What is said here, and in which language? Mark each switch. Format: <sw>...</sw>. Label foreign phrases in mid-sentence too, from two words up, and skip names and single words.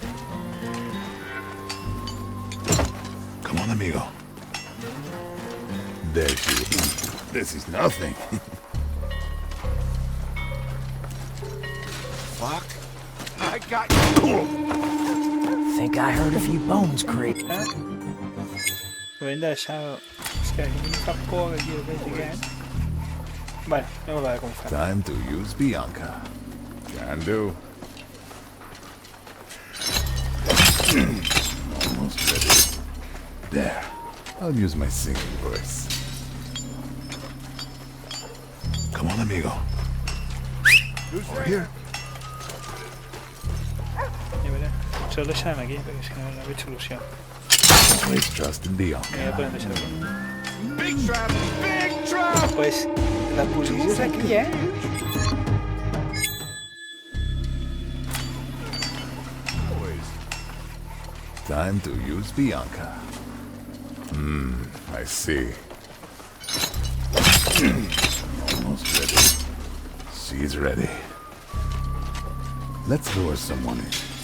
<en>Come on, amigo. There she is. This is nothing. Fuck. I got you. Think I heard a few bones creak.</en> <es>Lo he deixado. Es que hay un poco que quiero investigar. Bueno, vamos a ver cómo fue.</es> <en>Time to use Bianca. Can do. Almost ready. There. I'll use my singing voice. Come on, amigo. Over here.</en> <es>Ya veré.</es> <ca>Solo deixarem aquí, perquè és que no veig solució.</ca> <en>Always trust in</en> <ca>Ja</ca> <en>Bianca.</en> <ca>podem deixar aquí.</ca> <en>Big trap. Big trap.</en> <ca>Pues la posició és aquí,</ca> <en>Time to use Bianca. I see. Almost ready. She's ready. Let's lure someone in.</en>